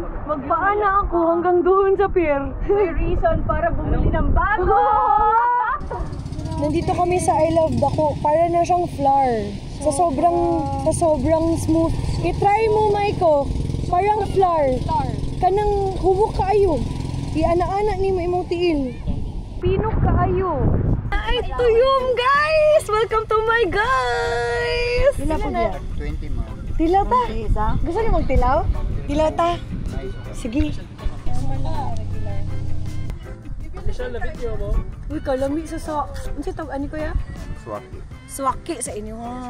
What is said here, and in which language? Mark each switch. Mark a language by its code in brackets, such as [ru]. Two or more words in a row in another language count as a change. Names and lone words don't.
[tl] Magpaan na ako hanggang doon sa pier. May reason para bumili ng bago. Nandito kami sa I Love Dako. Para na siyang flour. Sa sobrang smooth. I-try mo, Maiko. Parang flour. [ceb] Kanang hubok kaayo. I-ana-ana ni mo imong tiil. Pinok kaayo. Ay, tuyom, guys! [en] Welcome to my guys! [ceb] Pila po niya? 20 ma'am. Tilaw ta? Gusto niyo magtilaw? Tilaw ta? Sige. Michelle, na video mo? Uy, kalami sa ano siya tawag, ano kuya? Swaki. Swaki sa inyo ha.